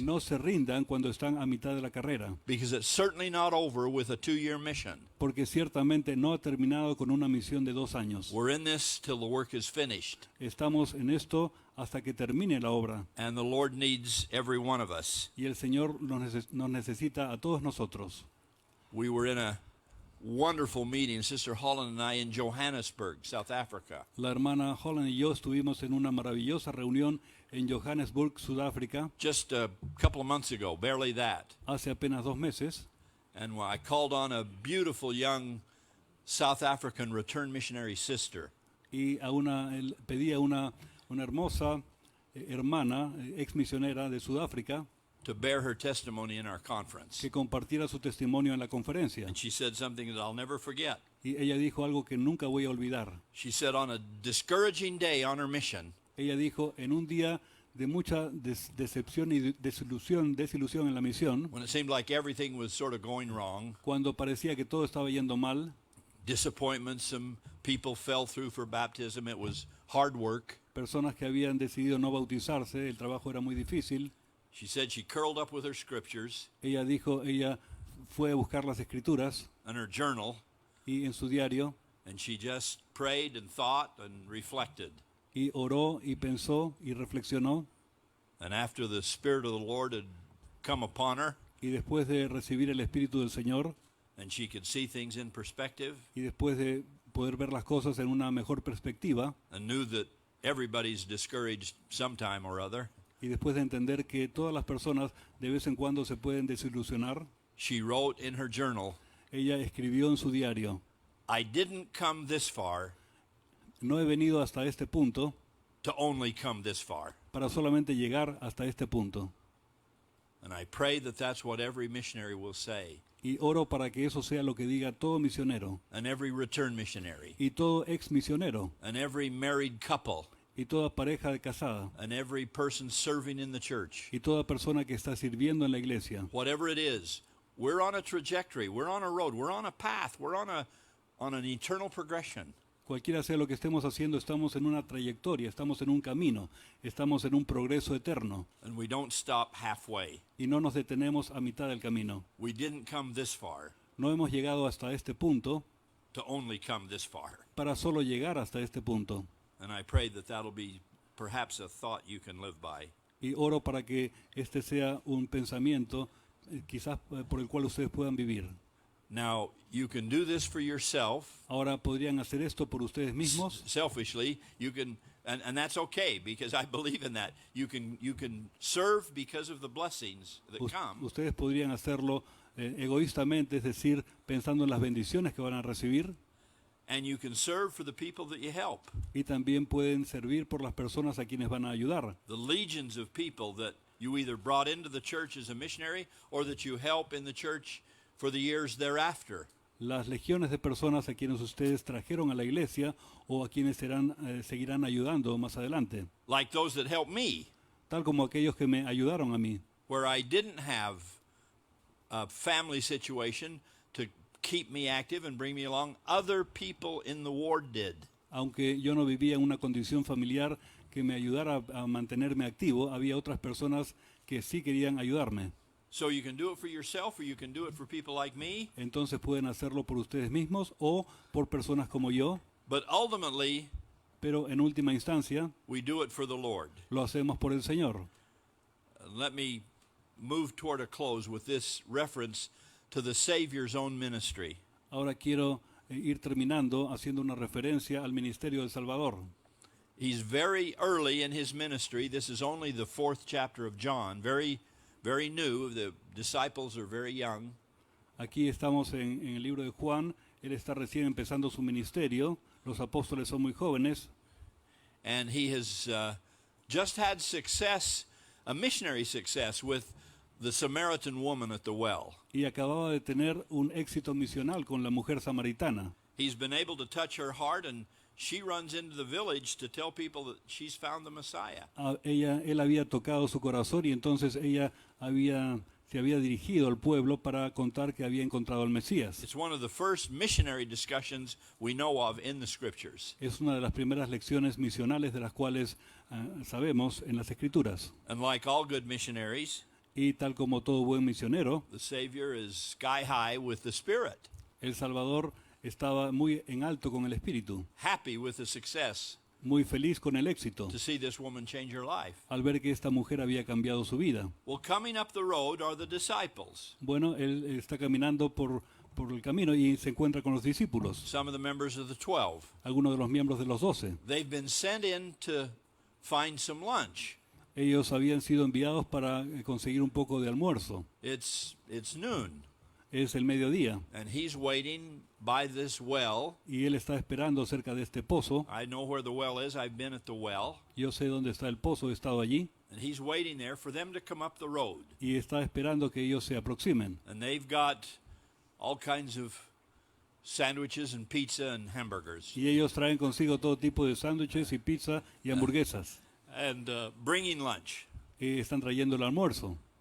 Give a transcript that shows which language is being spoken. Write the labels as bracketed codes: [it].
[es] No se rindan cuando están a mitad de la carrera, [en] because it's certainly not over with a 2-year mission. [es] porque ciertamente no ha terminado con una misión de 2 años. [en] We're in this till the work is finished, [es] Estamos en esto hasta que termine la obra. [en] and the Lord needs every one of us. [es] Y el Señor nos necesita a todos nosotros. [en] We were in a wonderful meeting, Sister Holland and I, in Johannesburg, South Africa. [es] La hermana Holland y yo estuvimos en una maravillosa reunión en Johannesburg, Sudáfrica, [en] Just a couple of months ago, barely that. [es] hace apenas 2 meses. [en] And I called on a beautiful young South African return missionary sister. [es] Y pedí a una hermosa hermana, ex misionera de Sudáfrica, [en] To bear her testimony in our conference. [es] que compartiera su testimonio en la conferencia. [en] And she said something that I'll never forget. [es] Y ella dijo algo que nunca voy a olvidar. [en] She said on a discouraging day on her mission, [es] Ella dijo, en un día de mucha decepción y desilusión en la misión, [en] when it seemed like everything was sort of going wrong, [es] cuando parecía que todo estaba yendo mal, [en] disappointment, some people fell through for baptism, it was hard work. [es] personas que habían decidido no bautizarse, el trabajo era muy difícil. [en] She said she curled up with her scriptures [es] Ella dijo, ella fue a buscar las escrituras [en] and her journal, [es] y en su diario, [en] and she just prayed and thought and reflected. [es] y oró y pensó y reflexionó. [en] And after the Spirit of the Lord had come upon her, [es] Y después de recibir el Espíritu del Señor, [en] and she could see things in perspective, [es] y después de poder ver las cosas en una mejor perspectiva, [en] and knew that everybody's discouraged sometime or other, [es] y después de entender que todas las personas de vez en cuando se pueden desilusionar, [en] she wrote in her journal, [es] ella escribió en su diario, [en] I didn't come this far [es] no he venido hasta este punto [en] to only come this far. [es] para solamente llegar hasta este punto. [en] And I pray that that's what every missionary will say, [es] Y oro para que eso sea lo que diga todo misionero, [en] and every return missionary, [es] y todo ex misionero, [en] and every married couple, [es] y toda pareja de casada, [en] and every person serving in the church. [es] y toda persona que está sirviendo en la iglesia. [en] Whatever it is, we're on a trajectory, we're on a road, we're on a path, we're on an eternal progression. [es] Cualquiera sea lo que estemos haciendo, estamos en una trayectoria, estamos en un camino, estamos en un progreso eterno, [en] And we don't stop halfway. [es] y no nos detenemos a mitad del camino. [en] We didn't come this far [es] No hemos llegado hasta este punto [en] to only come this far. [es] para solo llegar hasta este punto. [en] And I pray that that'll be perhaps a thought you can live by. [es] Y oro para que este sea un pensamiento, quizás por el cual ustedes puedan vivir. [en] Now, you can do this for yourself. [es] Ahora podrían hacer esto por ustedes mismos, [en] Selfishly, you can, and that's okay because I believe in that. You can serve because of the blessings that come, [es] ustedes podrían hacerlo egoístamente, es decir, pensando en las bendiciones que van a recibir, [en] and you can serve for the people that you help. [es] y también pueden servir por las personas a quienes van a ayudar. [en] The legions of people that you either brought into the church as a missionary or that you help in the church for the years thereafter. [es] Las legiones de personas a quienes ustedes trajeron a la iglesia o a quienes seguirán ayudando más adelante, [en] Like those that helped me, [es] tal como aquellos que me ayudaron a mí, [en] where I didn't have a family situation to keep me active and bring me along. Other people in the ward did. [es] aunque yo no vivía en una condición familiar que me ayudara a mantenerme activo, había otras personas que sí querían ayudarme. [en] So you can do it for yourself or you can do it for people like me. [es] Entonces pueden hacerlo por ustedes mismos o por personas como yo, [en] But ultimately, [es] pero en última instancia [en] we do it for the Lord. [es] lo hacemos por el Señor. [en] Let me move toward a close with this reference to the Savior's own ministry. [es] Ahora quiero ir terminando haciendo una referencia al ministerio del Salvador. [en] He's very early in his ministry. This is only the 4th chapter of John, very new. The disciples are very young. [es] Aquí estamos en el libro de Juan. Él está recién empezando su ministerio. Los apóstoles son muy jóvenes. [en] And he has just had success, a missionary success, with the Samaritan woman at the well. [es] Y acababa de tener un éxito misional con la mujer samaritana. [en] He's been able to touch her heart, and she runs into the village to tell people that she's found the Messiah. [es] Él había tocado su corazón y entonces ella había se había dirigido al pueblo para contar que había encontrado al Mesías. [en] It's one of the first missionary discussions we know of in the scriptures. [es] Es una de las primeras lecciones misionales de las cuales sabemos en las Escrituras. [en] And like all good missionaries, [es] Y tal como todo buen misionero, [en] the Savior is sky high with the Spirit, [es] el Salvador estaba muy en alto con el Espíritu, [en] happy with the success [es] muy feliz con el éxito, [en] to see this woman change her life. [es] al ver que esta mujer había cambiado su vida. [en] Well, coming up the road are the disciples, [es] Bueno, él está caminando por el camino y se encuentra con los discípulos, [en] some of the members of the 12. [es] algunos de los miembros de los 12. [en] They've been sent in to find some lunch. [es] Ellos habían sido enviados para conseguir un poco de almuerzo. [en] It's noon, [es] Es el mediodía [en] and he's waiting by this well. [es] y él está esperando cerca de este pozo. [en] I know where the well is. I've been at the well. [es] Yo sé dónde está el pozo, he estado allí [en] And he's waiting there for them to come up the road. [es] y está esperando que ellos se aproximen. [en] And they've got all kinds of sandwiches and pizza and hamburgers. [es] Y ellos traen consigo todo tipo de sándwiches y pizza y hamburguesas. [en] And bringing lunch. [es] Y están trayendo el almuerzo.